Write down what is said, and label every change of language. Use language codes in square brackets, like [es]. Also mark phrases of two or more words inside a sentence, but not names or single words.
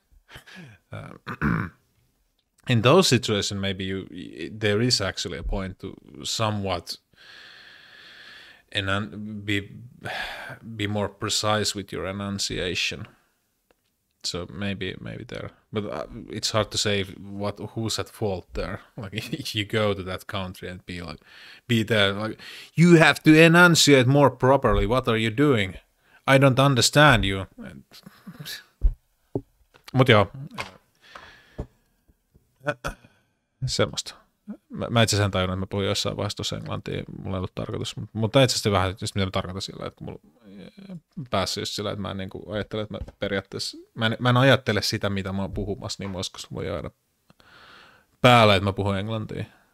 [en] In those situations, maybe there is actually a point to somewhat be more precise with your enunciation. So maybe there, but it's hard to say who's at fault there. Like if you go to that country and be there, like you have to enunciate more properly. What are you doing? I don't understand you. [fi] Mut joo, semmoista. Mä itse asiassa en tajunnut, että mä puhuin jossain vaiheessa tuossa englantia, mulla ei ollut tarkoitus, mutta itse asiassa vähän just mitä mä tarkoitan sillä, että mulla päässyt just sillä, että mä en niin kuin ajattele, että mä periaatteessa, mä en ajattele sitä, mitä mä oon puhumassa, niin joskus voi jäädä päälle, että mä puhun englantia.